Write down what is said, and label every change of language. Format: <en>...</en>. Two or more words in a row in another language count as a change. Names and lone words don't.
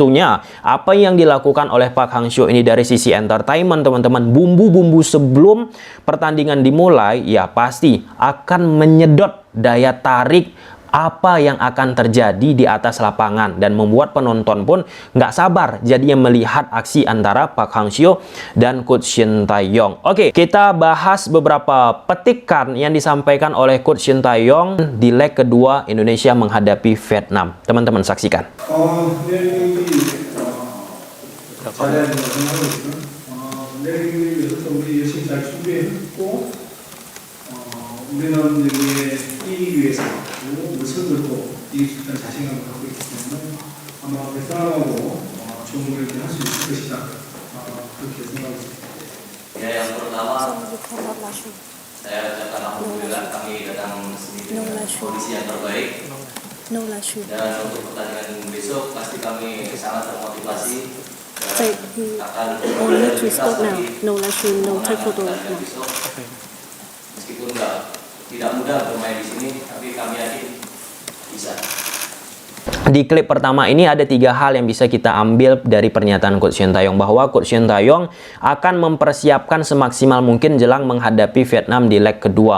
<id>Tentunya, apa yang dilakukan oleh Park Hang-seo ini dari sisi entertainment teman-teman, bumbu-bumbu sebelum pertandingan dimulai, ya pasti akan menyedot daya tarik apa yang akan terjadi di atas lapangan, dan membuat penonton pun nggak sabar jadinya melihat aksi antara Park Hang-seo dan Coach Shin Tae-yong. Oke, kita bahas beberapa petikan yang disampaikan oleh Coach Shin Tae-yong di leg kedua Indonesia menghadapi Vietnam. Teman-teman saksikan.</id> <ko>잘해야 된다고 생각하고 있고요. 내일 위해서 우리 열심히 잘 준비했고 우리는 여기에 이기기 위해서 우승을 또 이길 수 있다는 자신감을 갖고 있기 때문에 아마 베트남하고 좋은 경기 할 수 있을 것이다. 그렇게 생각하고 있습니다.</ko> <id>Ya, yang pertama saya ucapkan alhamdulillah kami datang sini dengan kondisi yang terbaik. Dan untuk pertandingan besok pasti kami sangat termotivasi.</id> <en>Only to stop now. No live stream, no take photo.</en> <id>Meskipun tidak mudah bermain di sini, tapi kami yakin bisa. Di klip pertama ini ada 3 hal yang bisa kita ambil dari pernyataan Coach Shin Tae-yong, bahwa Coach Shin Tae-yong akan mempersiapkan semaksimal mungkin jelang menghadapi Vietnam di leg kedua.</id>